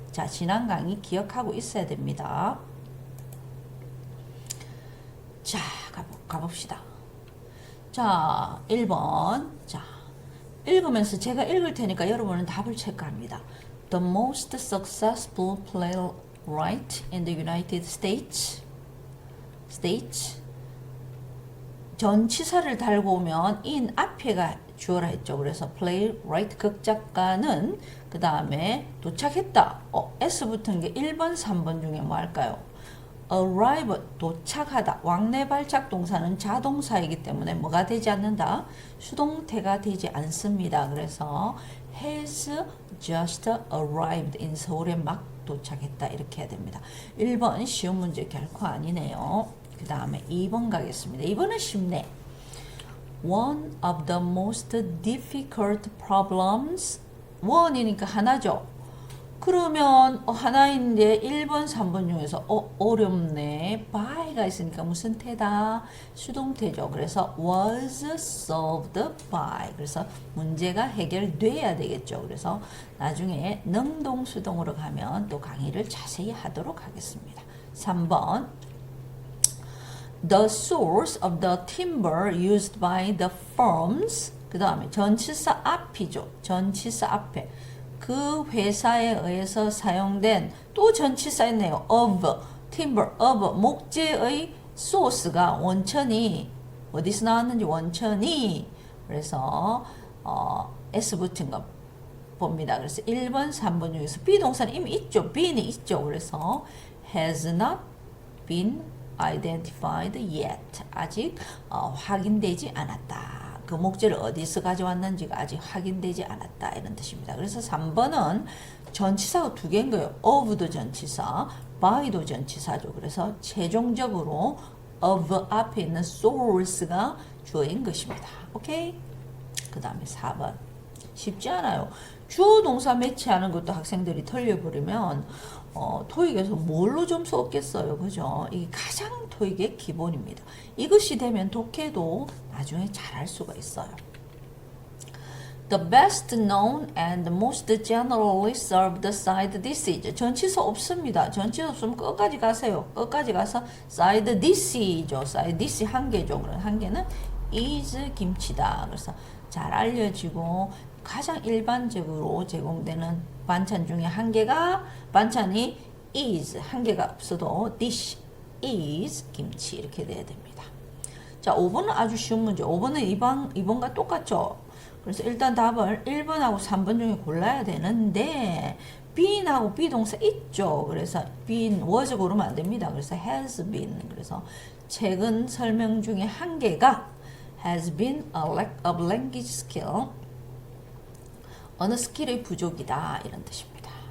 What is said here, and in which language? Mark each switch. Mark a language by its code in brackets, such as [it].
[ko] 자, 지난 강의 기억하고 있어야 됩니다. 자, 가봅시다. 자, 1번. 자, 읽으면서 제가 읽을 테니까 여러분은 답을 체크합니다. [en] The most successful playwright in the United States. [ko] 전치사를 달고 오면 in 앞에가 주어라 했죠. 그래서 playwright 극작가는 그 다음에 도착했다. S 붙은 게 1번, 3번 중에 뭐 할까요? arrive 도착하다. 왕래 발작 동사는 자동사이기 때문에 뭐가 되지 않는다? 수동태가 되지 않습니다. 그래서 [en] has just arrived in [ko] 서울에 막 도착했다 이렇게 해야 됩니다. 1번 쉬운 문제 결코 아니네요. 그 다음에 2번 가겠습니다. 2번은 쉽네. [en] One of the most difficult problems. [ko] one이니까 하나죠. 그러면 하나인데 1번, 3번 중에서 어렵네. by가 있으니까 무슨 태다? 수동태죠. 그래서 [en] was solved by. [ko] 그래서 문제가 해결돼야 되겠죠. 그래서 나중에 능동수동으로 가면 또 강의를 자세히 하도록 하겠습니다. 3번 [en] The source of the timber used by the firms. [ko] 그 다음에 전치사 앞이죠. 전치사 앞에 그 회사에 의해서 사용된 또 전치사 있네요. of, timber, of 목재의 소스가 원천이 어디서 나왔는지 원천이 그래서 S 붙은 거 봅니다. 그래서 1번, 3번 중에서 비동사는 이미 있죠. bean이 있죠. 그래서 [en] has not been identified yet. [ko] 아직 확인되지 않았다. 그 목재를 어디서 가져왔는지가 아직 확인되지 않았다 이런 뜻입니다. 그래서 3번은 전치사가 두 개인 거예요. of도 전치사, by도 전치사죠. 그래서 최종적으로 of 앞에 있는 source가 주어인 것입니다. 오케이? 그 다음에 4번 쉽지 않아요. 주어 동사 매치하는 것도 학생들이 틀려버리면 토익에서 뭘로 점수 얻겠어요. 그죠? 이게 가장 토익의 기본입니다. 이것이 되면 독해도 나중에 잘할 수가 있어요. [en] The best known and most generally served side dish. [ko] 전치사 없습니다. 전치사 없으면 끝까지 가세요. 끝까지 가서 side dish죠. side dish 한 개죠. 그럼 한 개는 is 김치다. 그래서 잘 알려지고 가장 일반적으로 제공되는 반찬 중에 한 개가 반찬이 is 한 개가 없어도 dish is 김치 이렇게 돼야 됩니다. 자, 5번은 아주 쉬운 문제. 5번은 2번과 똑같죠. 그래서 일단 답을 1번하고 3번 중에 골라야 되는데 been하고 비동사 있죠. 그래서 been was 고르면 안 됩니다. [en] 그래서 has been. [ko] 그래서 최근 설명 중에 한 개가 [en] has been a lack of language skill. 어느 스킬의 부족이다 이런 뜻입니다.